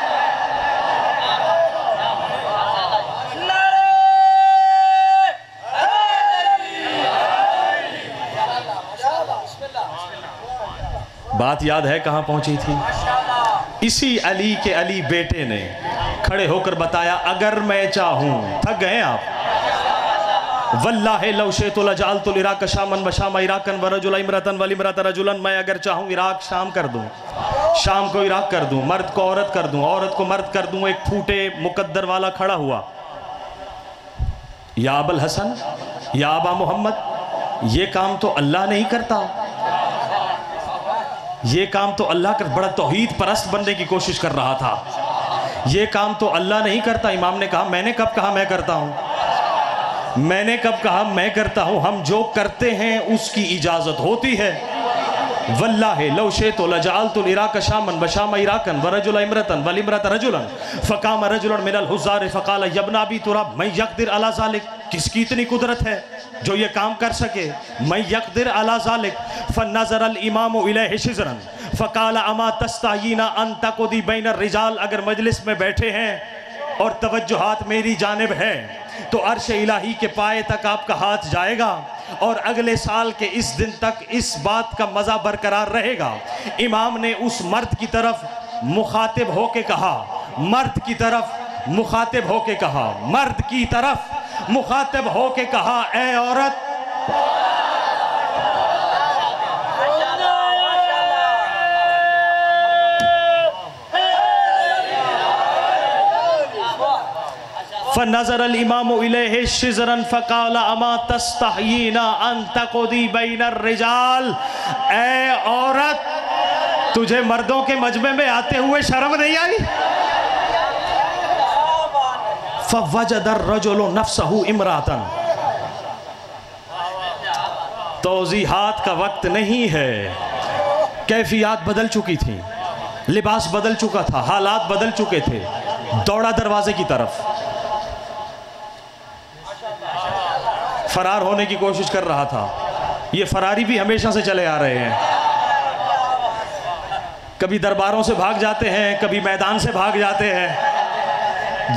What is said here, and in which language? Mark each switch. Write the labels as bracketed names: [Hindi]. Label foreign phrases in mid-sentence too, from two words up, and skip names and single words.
[Hindi] बात याद है कहां पहुंची थी? इसी अली के अली बेटे ने खड़े होकर बताया, अगर मैं चाहूं, थक गए आप, [Arabic] والله لو شئت لجعلت العراق شاما و شام عراقا و رجل امرأة و امرأة رجلا, [Hindi] मैं अगर चाहूं इराक शाम कर दूं, शाम को इराक कर दूं, मर्द को औरत कर दूं, औरत को मर्द कर दूं। एक फूटे मुकद्दर वाला खड़ा हुआ, या अबुल हसन, या अबा मोहम्मद, ये काम तो अल्लाह नहीं करता, ये काम तो अल्लाह कर, बड़ा तौहीद परस्त बनने की कोशिश कर रहा था, ये काम तो अल्लाह नहीं करता। इमाम ने कहा, मैंने कब कहा मैं करता हूं? मैंने कब कहा मैं करता हूं? हम जो करते हैं उसकी इजाजत होती है। [Arabic] والله لو شئت لجعلت العراق شاما و شام عراقا و رجل امرأة و امرأة رجلا فقام رجلا من الحضار فقال يا ابن أبي تراب من يقدر على ذلك, [Hindi] किसकी इतनी कुदरत है जो ये काम कर सके? [Arabic] من يقدر على ذلك فنظر الإمام إليه شزرا فقال أما تستحيين أن تقعدي بين رجال, [Hindi] अगर मजलिस में बैठे हैं और तवज्जुहात मेरी जानिब है तो अर्श इलाही के पाए तक आपका हाथ जाएगा और अगले साल के इस दिन तक इस बात का मज़ा बरकरार रहेगा। इमाम ने उस मर्द की तरफ मुखातिब होके कहा, मर्द की तरफ मुखातिब होके कहा, मर्द की तरफ मुखातिब होके कहा, ए औरत, [Arabic] فنظر الإمام إليه شزرا فقال أما تستحيين أن تقعدي بين رجال, [Hindi] ए औरत, तुझे मर्दों के मजमे में आते हुए शर्म नहीं आई? [Arabic] فوجد الرجل نفسه امرأة, [Hindi] तौज़ीहात का वक्त नहीं है, कैफियत बदल चुकी थी, लिबास बदल चुका था, हालात बदल चुके थे। दौड़ा दरवाजे की तरफ, फरार होने की कोशिश कर रहा था। ये फरारी भी हमेशा से चले आ रहे हैं, कभी दरबारों से भाग जाते हैं, कभी मैदान से भाग जाते हैं।